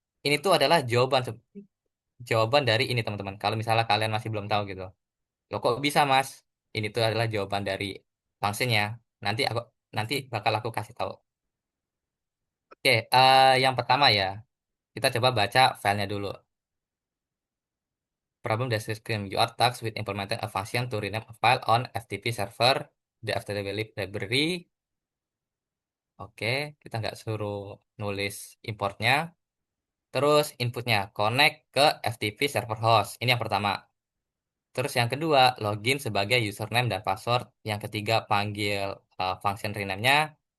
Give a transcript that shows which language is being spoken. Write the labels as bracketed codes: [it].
[id] Ini tuh adalah jawaban dari ini teman-teman. Kalau misalnya kalian masih belum tahu gitu. Loh kok bisa Mas? Ini tuh adalah jawaban dari functionnya. Nanti aku bakal aku kasih tahu. Oke, yang pertama ya, kita coba baca filenya dulu. [en] Problem description. You are tasked with implementing a function to rename a file on FTP server, the FTP library. [id] Oke, kita nggak suruh nulis importnya. Terus inputnya connect ke FTP server host. Ini yang pertama. Terus yang kedua, login sebagai username dan password. Yang ketiga, panggil function rename-nya.